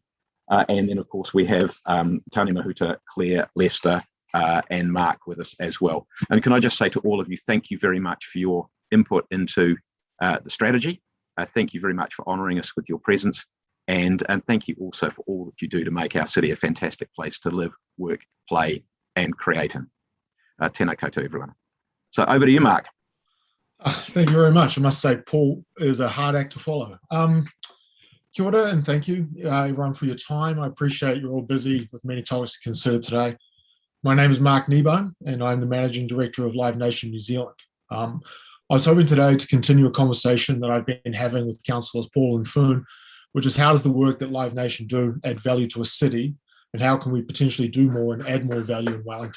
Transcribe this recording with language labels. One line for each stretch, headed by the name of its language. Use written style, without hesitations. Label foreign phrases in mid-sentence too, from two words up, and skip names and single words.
English: And then, of course, we have Tani Mahuta, Claire, Lester, and Mark with us as well. And can I just say to all of you, thank you very much for your input into the strategy. Thank you very much for honouring us with your presence. And thank you also for all that you do to make our city a fantastic place to live, work, play, and create in.
Māori: Tēnā koutou,
English: everyone. So over to you, Mark. Thank you very much. I must say, Paul is a hard act to follow.
Māori: Kia ora,
English: and thank you, everyone, for your time. I appreciate you're all busy with many topics to consider today. My name is Mark Kneebone, and I'm the Managing Director of Live Nation New Zealand. I was hoping today to continue a conversation that I've been having with Councillors Paul and Foon, which is how does the work that Live Nation do add value to a city, and how can we potentially do more and add more value in Wellington?